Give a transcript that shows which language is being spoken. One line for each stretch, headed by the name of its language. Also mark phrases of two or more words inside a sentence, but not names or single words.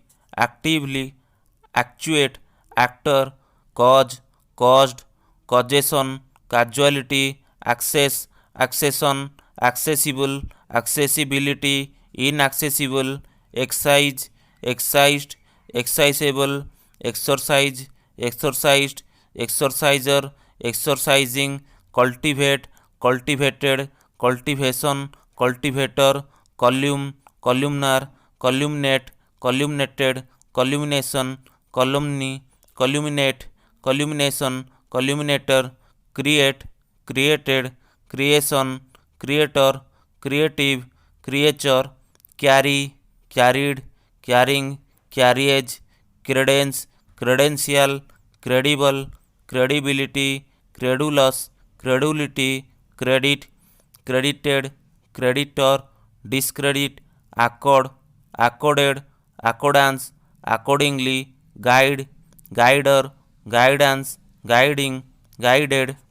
English: actively, actuate, actor, cause, caused, causation, causality, access, accession, accessible, accessibility, inaccessible, excise, excised, excisable, exercise, exercised, exerciser, exercising, cultivate, cultivated, cultivation, cultivator, column, columnar, columnate, columnated, columnation, columni, columnate, columnation, columnator, create, created, creation, creator, creative, creature, carry, carried, carrying, carriage, credence, credential, credible, credibility, credulous, credulity, credit, credited, creditor, discredit, accord, accorded, accordance, accordingly, guide, guider, guidance, guiding, guided,